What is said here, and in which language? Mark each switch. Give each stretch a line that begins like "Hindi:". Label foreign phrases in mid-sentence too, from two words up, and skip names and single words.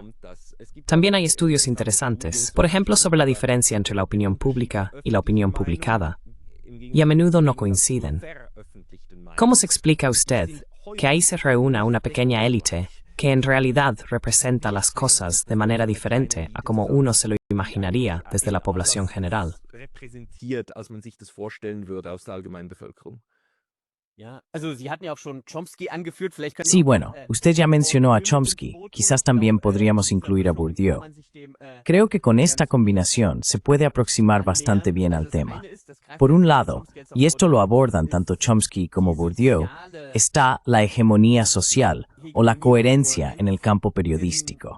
Spanish: También hay estudios interesantes, por ejemplo, sobre la diferencia entre la opinión pública y la opinión publicada, y a menudo no coinciden. ¿Cómo se explica usted que ahí se reúna una pequeña élite que en realidad representa las cosas de manera diferente a como uno se lo imaginaría desde la población general?
German: repräsentiert, als man sich das vorstellen würde aus der allgemeinen Bevölkerung?
Spanish: Sí, bueno, usted ya mencionó a Chomsky, quizás también podríamos incluir a Bourdieu. Creo que con esta combinación se puede aproximar bastante bien al tema. Por un lado, y esto lo abordan tanto Chomsky como Bourdieu, está la hegemonía social o la coherencia en el campo periodístico.